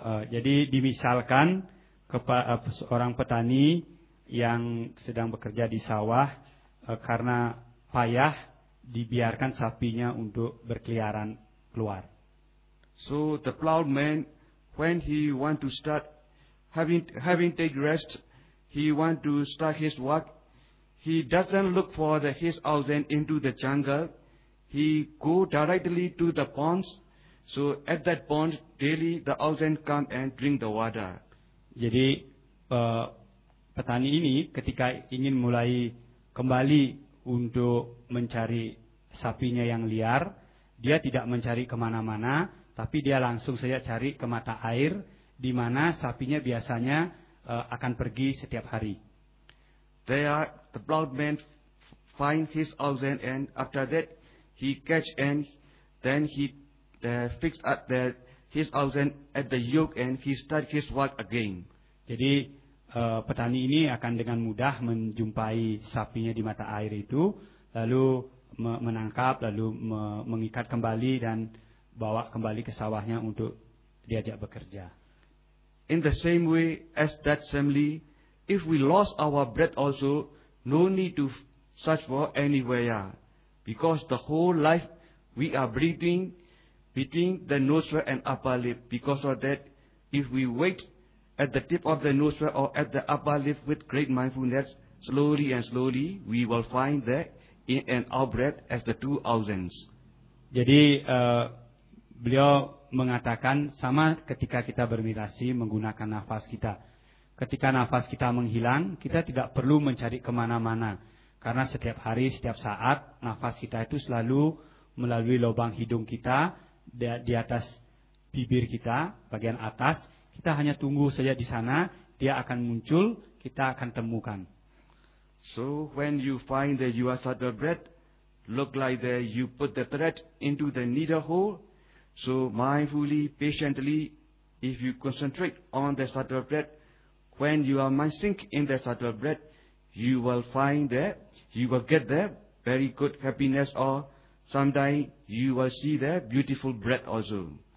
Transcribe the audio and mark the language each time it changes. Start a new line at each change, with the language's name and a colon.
Indonesian: Jadi dimisalkan seorang petani yang sedang bekerja di sawah, karena payah dibiarkan sapinya untuk berkeliaran keluar.
English: So the plowman, when he want to start having take rest, he want to start his work. He doesn't look for the his oxen into the jungle. He go directly to the ponds. So at that pond daily the oxen come and drink the water.
Indonesian: Jadi petani ini ketika ingin mulai kembali untuk mencari sapinya yang liar, dia tidak mencari kemana-mana, tapi dia langsung saja cari ke mata air di mana sapinya biasanya akan pergi setiap hari.
English: There the plowman find his oxen and after that he catch and then he fix up the his oxen at the yoke and he start his work again.
Indonesian: Jadi petani ini akan dengan mudah menjumpai sapinya di mata air itu, lalu menangkap, lalu mengikat kembali dan bawa kembali ke sawahnya untuk diajak bekerja.
English: In the same way as that family, if we lost our breath also, no need to search for anywhere. Because the whole life we are breathing between the nostril and upper lip. Because of that, if we wait at the tip of the nostril or at the upper lip with great mindfulness, slowly, we will find the in and out breath as the two oxens.
Indonesian: Jadi, beliau mengatakan, sama ketika kita bermeditasi menggunakan nafas kita. Ketika nafas kita menghilang, kita tidak perlu mencari kemana-mana. Karena setiap hari, setiap saat, nafas kita itu selalu melalui lubang hidung kita, di atas bibir kita, bagian atas. Kita hanya tunggu saja di sana, dia akan muncul, kita akan temukan.
English: So when you find that you are short of breath, look like that you put the thread into the needle hole. So mindfully, patiently, if you concentrate on the short of breath, when you are mind sink in the short of breath, you will find that you will get the very good happiness, or sometimes you will see the beautiful breath also.